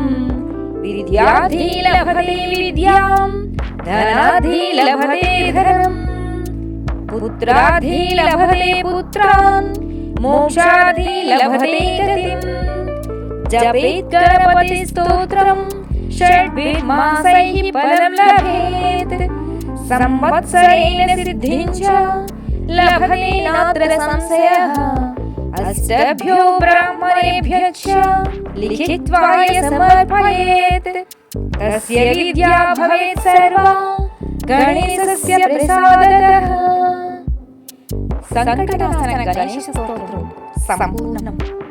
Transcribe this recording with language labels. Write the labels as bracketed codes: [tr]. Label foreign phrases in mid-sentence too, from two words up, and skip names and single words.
[sa] విద్యార్థి లభతే విద్యాం ధనార్థి లభతే ధనం పుత్రార్థి లభతే పుత్రాన్ మోక్షార్థి లభతే గతిం. జపేత్ గణపతి స్తోత్రం షడ్భిర్మాసైః ఫలం లభేత్ సంవత్సరేణ సిద్ధిం చ లభతే నాత్ర సంశయః. अष्टभ्यो ब्राह्मणेभ्यश्च लिखित्वा समर्पयेत् तस्य विद्या भवेत् सर्वा गणेशस्य प्रसादतः। संकटनाशन गणेश स्तोत्रं सम्पूर्णम्।